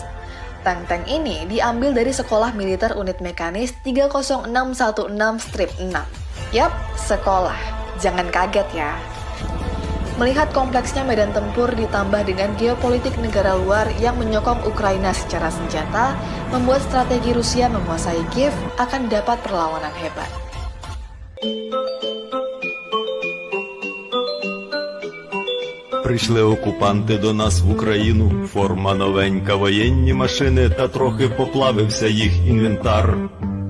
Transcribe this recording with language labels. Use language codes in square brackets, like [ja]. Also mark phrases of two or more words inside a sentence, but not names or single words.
[id] Tank-tank ini diambil dari Sekolah Militer Unit Mekanis 30616-6. Yap, sekolah. Jangan kaget ya. Melihat kompleksnya medan tempur ditambah dengan geopolitik negara luar yang menyokong Ukraina secara senjata, membuat strategi Rusia menguasai Kiev akan dapat perlawanan hebat. [uk] Прийшли окупанти до нас в Україну, форма новенька, воєнні машини, та трохи поплавився їх інвентар.